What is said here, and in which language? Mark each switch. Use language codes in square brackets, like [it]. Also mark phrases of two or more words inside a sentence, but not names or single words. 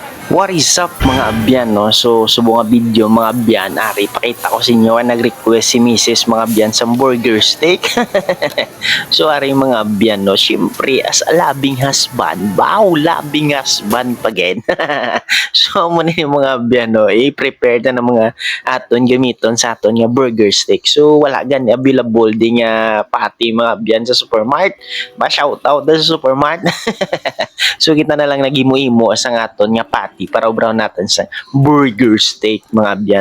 [en] What is up [hil] mga abyan, no? So, subong nga video mga abyan, ari pakita ko sa inyo ang nag-request si Mrs. mga abyan sa burger steak. So, ari mga abyan, no? Siyempre, [en] as a loving husband, wow, loving husband pa again. [hil] So, muna yung mga abyan, no? I-prepare na ng mga aton gamiton sa aton nga burger steak. So, wala gani available din nga patty mga abyan sa supermarket. [en] Shout out [hil] sa supermarket. So kita na lang nagimo-imo sa aton nga patty para ubraw natin sa burger steak mga abyan.